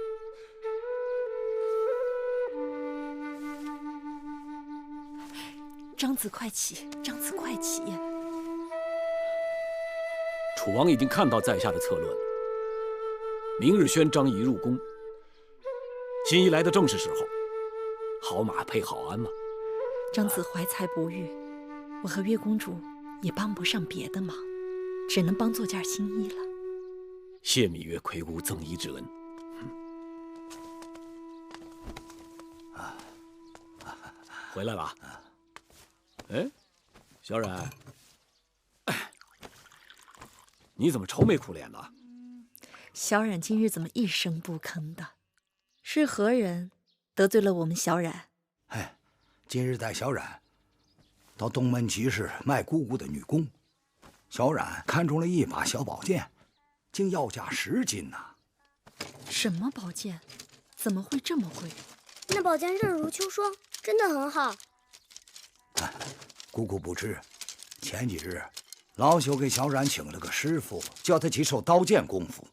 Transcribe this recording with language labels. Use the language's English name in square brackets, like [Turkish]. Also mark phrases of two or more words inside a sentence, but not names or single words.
[Chinese] 張子快起，張子快起！楚王已經看到在下的策略了，明日宣張儀入宮。新儀來的正是時候，好馬配好鞍嘛。張子懷才不遇，我和月公主也幫不上別的忙，只能幫做件新衣了。謝羋月魁姑贈衣之恩。回來了。哎，小冉，你怎麼愁眉苦臉的？小冉今日怎麼一聲不吭的？是何人得罪了我們小冉？哎，今日帶小冉到東門集市賣姑姑的女工，小冉看中了一把小寶劍，竟要價10金吶！什麼寶劍？怎麼會這麼貴？那寶劍刃如秋霜，真的很好。姑姑不知，前幾日老朽給小冉請了個師傅，教他幾手刀劍功夫。